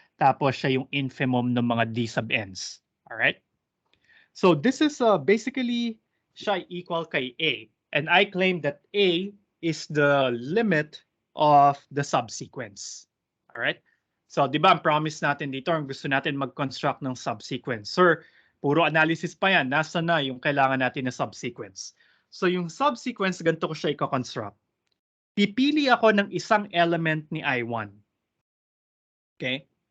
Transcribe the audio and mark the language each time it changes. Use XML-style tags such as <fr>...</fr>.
<tl>Tapos siya yung infimum ng mga D sub n's.</tl> <en>All right? So this is basically</en> <tl>siya</tl> <en>equal kay A. And I claim that A is the limit of the subsequence. All right?</en> <tl>So, di ba, ang promise natin dito, ang gusto natin mag-construct ng subsequence. Sir, puro analysis pa yan. Nasa na yung kailangan natin na subsequence? So, yung subsequence, ganito ko siya i-construct. Pipili ako ng isang element ni I1. Okay?</tl>